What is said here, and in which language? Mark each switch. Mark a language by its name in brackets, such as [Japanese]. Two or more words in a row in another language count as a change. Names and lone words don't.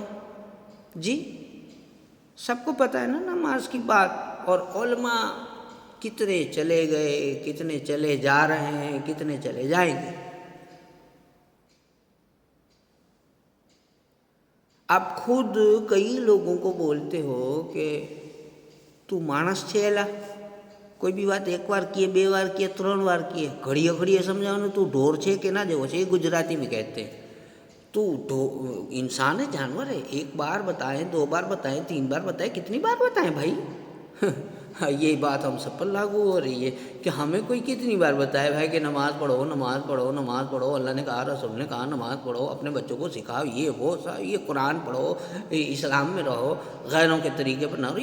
[Urdu] جی سب کو پتہ ہے نا نماز کی بات، اور علماء کتنے چلے گئے، کتنے چلے جا رہے ہیں، کتنے چلے جائیں گے۔ آپ خود کئی لوگوں کو بولتے ہو کہ [Gujarati] તું માણસ છે એલા، કોઈ બી વાત એક વાર કીએ બે વાર કીએ ત્રણ વાર કીએ ઘડીએ ઘડીએ સમજાવવાનું તું ઢોર છે કે ના જેવો છે، [Urdu] یہ گجراتی میں کہتے ہیں۔ تو انسان ہے، جانور ہے، ایک بار بتائیں، دو بار بتائیں، تین بار بتائیں، کتنی بار بتائیں بھائی؟ یہ بات ہم سب پر لاگو ہو رہی ہے کہ ہمیں کوئی کتنی بار بتائے بھائی کہ نماز پڑھو، نماز پڑھو، نماز پڑھو، اللہ نے کہا، رسول نے کہا نماز پڑھو، اپنے بچوں کو سکھاؤ، یہ قرآن پڑھو، اسلام میں رہو، غیروں کے طریقے پر نہ رہو۔